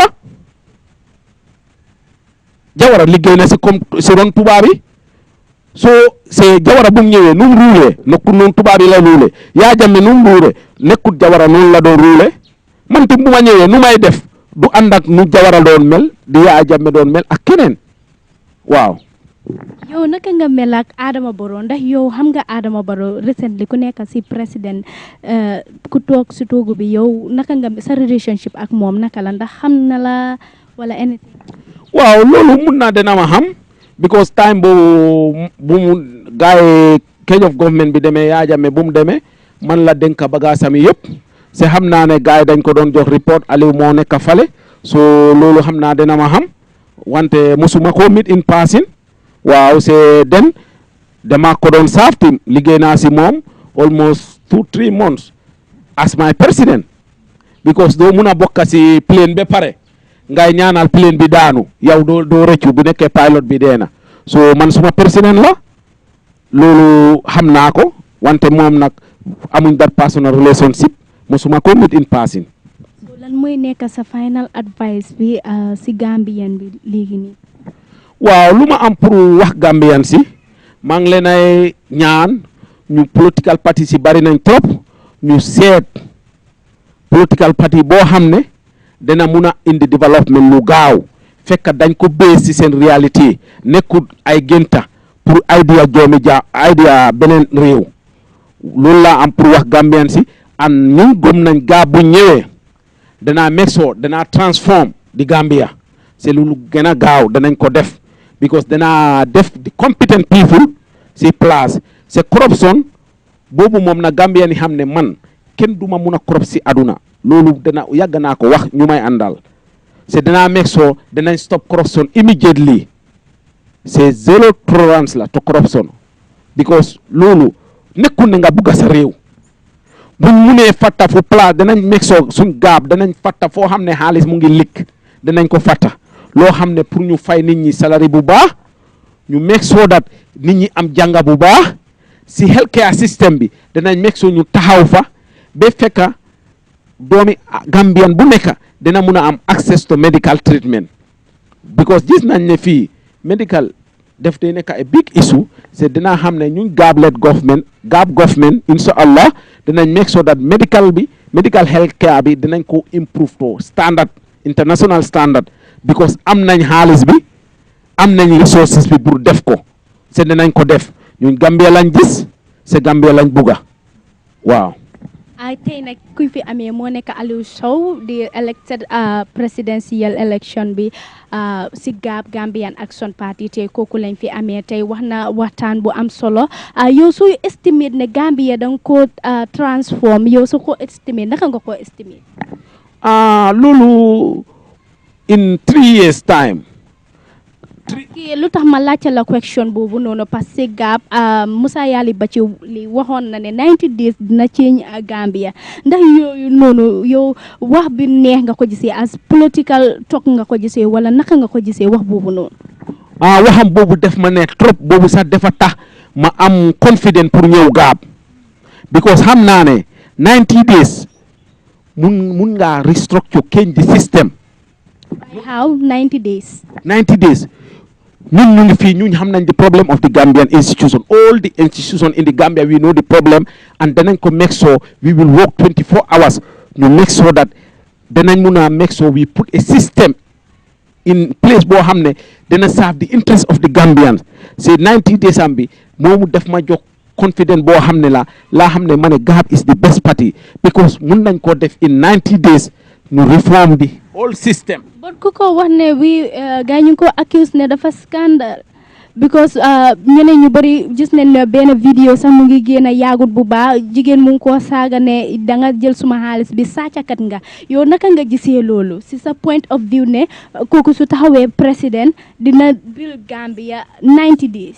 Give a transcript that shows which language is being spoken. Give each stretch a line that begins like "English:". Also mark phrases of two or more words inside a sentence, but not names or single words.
Wolof: Jawara liggéey na si
French: comme si
Wolof: ron tubaab yi so c'est Jawara bu mu ñëwee nu mu ruulee nekkul noonu tubaab yi la ruulee Yaya Jammeh nu mu ruulee nekkul Jawara noonu la doon ruulee man tim bu ma ñëwee nu may def du ànd ak nu Jawara doon mel di Yaya Jammeh doon mel ak keneen waaw. yow naka nga mel ak Adama Barrow ndax yow xam nga Adama Barrow recently ku nekk si président ku toog si toogu bi yow naka nga sa relationship ak moom naka la ndax xam na la wala anything. waaw loolu mun naa dina ma xam because time bu mu gaay
English: change of government
Wolof: bi demee Yaya Jammeh bu mu demee man la dénk bagaasam yëpp c'est xam naa ne gaay dañ ko doon jox report Aliou moo nekk fale so loolu xam naa dina ma xam wante musuma ko
English: meet in passing
Wolof: waaw c'est den dama ko doon saafti liggéey naa si moom
English: almost 2-3 months as my president
Wolof: because doo mun a bokka si plane ba pare ngay ñaanal plane bi daanu yow doo rëccu bu nekkee pilot bi dee na so man suma président la loolu xam naa ko wante moom nag amuñ
English: that personal relationship
Wolof: mosuma ko
English: meet in passing.
Wolof: so lan mooy nekk sa
English: final advice
Wolof: bi si Gambien bi léegi nii. waaw lu ma am pour wax Gambian si maa ngi leen ay ñaan ñu
English: political party
Wolof: si bari nañ trop ñu seet
English: political party
Wolof: boo xam ne dana mun a indi développement lu gaaw fekk dañ ko base ci seen réalité nekkul ay génta pour
English: idea idea
Wolof: beneen réew loolu laa am pour wax Gambian si an ñu gëm nañ gaa bu ñëwee danaa mexo danaa transform di Gambia c'est lu gën a gaaw danañ ko def because danaa def
English: the competent people
Wolof: si place c'est corruption boobu moom na Gambien yi xam ne man kenn duma mun a corrupt si aduna loolu dana yàgg naa ko wax ñu may àndal c'est danaa
English: make sure
Wolof: danañ
English: stop corruption immediately
Wolof: c'est
English: zero tolerance
Wolof: la
English: to corruption because
Wolof: loolu nekkul ne nga bugga sa réew buñ munee fatta fu place danañ
English: make sure
Wolof: suñ gaab danañ fatta foo xam ne xaalis mu ngi likk danañ ko fatta loo xam ne pour ñu fay nit ñi salary bu baax ñu
English: make sure that
Wolof: nit ñi am jànga bu baax si
English: healthcare system
Wolof: bi danañ
English: make sure
Wolof: ñu taxaw fa ba fekka doomi Gambian bu nekk dina mun a am access
English: to medical treatment because
Wolof: gis nañ ne fii medical def day nekk
English: a big issue
Wolof: c'est dina xam ne ñun gaab government
Arabic: insha allah
Wolof: dinañ
English: make sure that medical healthcare
Wolof: bi dinañ ko
English: improve to standard international standard because
Wolof: am nañ xaalis bi am nañ resources bi pour def ko c'est dinañ ko def ñun Gambia lañ gis c'est Gambia lañ bugga waaw. tey nag kuñ fi amee moo nekk Alieu Sow di
English: elected presidential election
Wolof: bi si Gambian Action Party tey kooku lañ fi amee tey wax na waxtaan bu am solo yow soo estimate ne Gambia danga ko transform yow soo ko estimate naka nga ko estimate
English: loolu in 3 years time
Wolof: kii lu tax ma laajte la question boobu noonu
French: parce que
Wolof: Gap Musa Yali Bachi li waxoon na ne 90 days dina change Gambia ndax yooyu noonu yow wax bi neex nga ko gisee
English: as political talk
Wolof: nga ko gisee wala naka nga ko gisee wax boobu noonu waxam boobu def ma neex trop boobu sax dafa tax ma am confident pour ñëw Gap because xam naa ne 90 days mun nga
English: restructure change the system how 90 days
Wolof: ñun ñu ngi fii ñun xam nañ
English: the problem of the Gambian institution all the institution in the Gambia we know the problem and
Wolof: danañ ko
English: make sure we will work 24 hours ñu make sure that
Wolof: danañ mun a
English: make sure we put a system in place
Wolof: boo xam ne dana
English: serve the interest of the Gambians c'est 90 days
Wolof: am bi moomu def ma jox confident boo xam ne laa xam ne ma ne
English: Gap is the best party because
Wolof: mun nañ ko def
English: in 90 days ñu reform the whole system.
Wolof: But ku ko wax ne gaa ñu ko accuse ne dafa scandal because ñeneen ñu bëri gis nañ ne benn vidéo sax mu ngi génn yaagut bu baax jigéen mu ngi koo saaga ne danga jël suma xaalis bi sàccakat nga yow naka nga gisee loolu si sa
English: point of view
Wolof: ne kooku su taxawee président dina build Gambia 90 days.